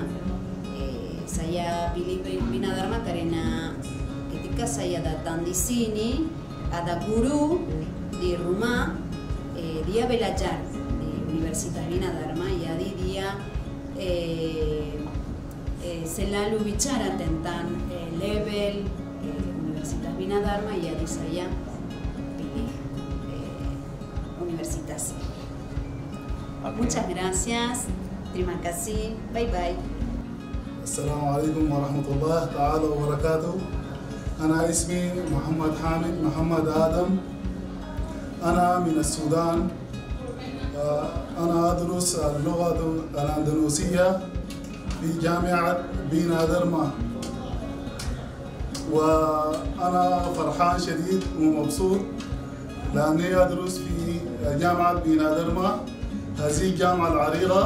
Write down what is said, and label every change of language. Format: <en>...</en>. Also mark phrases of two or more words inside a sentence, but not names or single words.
<id>Saya pilih Bina Dharma karena ketika saya datang di sini ada guru di rumah, dia belajar di Universitas Bina Dharma, jadi dia selalu bicara tentang level Universitas Bina Dharma, jadi saya pilih universitas.</id> <es>Muchas gracias,</es> <id>terima kasih,</id> <en>bye bye.</en> <ar>السلام عليكم ورحمة الله تعالى وبركاته. أنا اسمي محمد حامد محمد آدم. أنا من السودان. أنا أدرس اللغة الأندلسية في جامعة بينا درما، وأنا فرحان شديد ومبسوط لأني أدرس في جامعة بينا درما، هذه الجامعة العريقة.</ar>